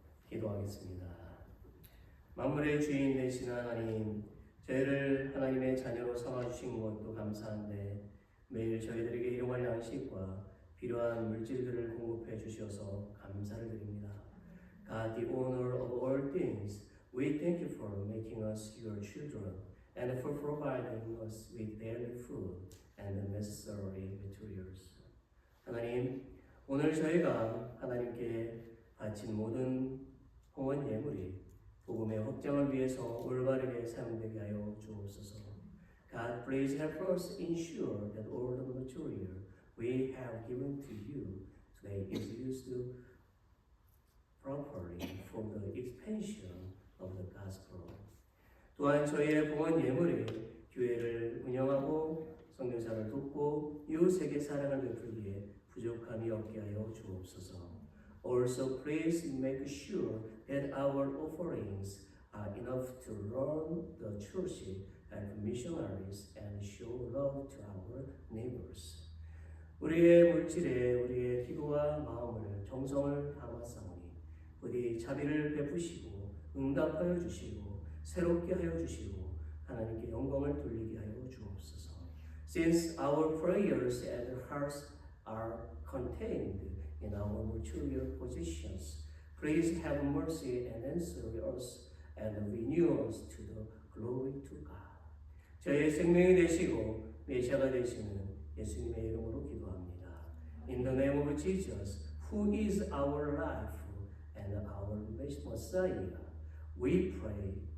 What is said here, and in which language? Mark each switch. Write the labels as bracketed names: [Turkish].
[Korean] 기도하겠습니다. 만물의 주인 되시는 하나님, 저희를 하나님의 자녀로 삼아주신 것도 감사한데 매일 저희들에게 일용할 양식과 필요한 물질들을 공급해 주셔서 감사를 드립니다. [English] God, the owner of all things, we thank you for making us your children and for providing us with daily food and the necessary materials. [Korean] 하나님, 오늘 저희가 하나님께 바친 모든 홍원 예물이 복음의 확장을 위해서 올바르게 사용되게 하여 주옵소서. [English] God, please help us ensure that all the material we have given to you today is used properly for the expansion of the gospel. [Korean] 또한 저희의 봉헌 예물이 교회를 운영하고 성교사를 돕고 이웃에게 사랑을 베풀기에 부족함이 없게 하여 주옵소서. [English] Also, please make sure that our offerings are enough to run the church and missionaries and show love to our neighbors. [Korean] 우리의 물질에 우리의 기도와 마음을 정성을 담았사오니 부디 자비를 베푸시고 응답하여 주시고 새롭게 하여 주시고 하나님께 영광을 돌리게 하여 주옵소서. [English] Since our prayers and hearts are contained in our material possessions, please have mercy and answer us and renew us to the glory to God. [Korean] 저희의 생명이 되시고 메시아가 되시는 예수님의 이름으로 기도합니다. [English] In the name of Jesus, who is our life and our Messiah, we pray.